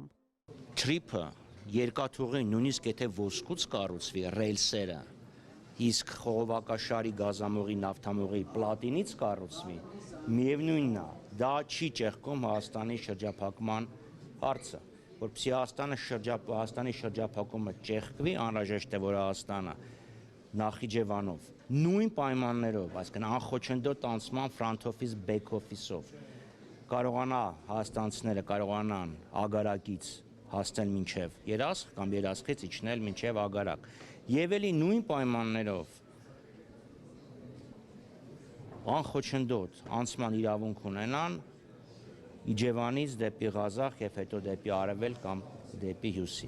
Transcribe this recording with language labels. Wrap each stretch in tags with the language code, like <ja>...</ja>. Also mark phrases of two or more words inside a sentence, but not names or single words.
<hy>Թրիփը երկաթուղին նույնիսկ եթե ոսկուց կառուցվի ռելսերը, իսկ խողովակաշարի գազամուղի նավթամուղի պլատինից կառուցվի, միևնույնն է, դա չի ճեղքում Հայաստանի շրջափակման հարցը, որպեսզի Հայաստանի շրջափակումը ճեղքվի, անհրաժեշտ է, որ Հայաստանը Նախիջևանով նույն պայմաններով, այսինքն անխոչնդոտ անցման</hy> <en>front office back office-</en> <hy>ով կարողանա հայաստանցիները կարողանան ագարակից հասնել մինչև երասխ կամ երասխից իջնել մինչև ագարակ եւ էլի նույն պայմաններով անխոչնդոտ անցման իրավունք ունենան Իջևանից դեպի Ղազախ եւ հետո դեպի Արևելք կամ դեպի Հյուսիս։</hy>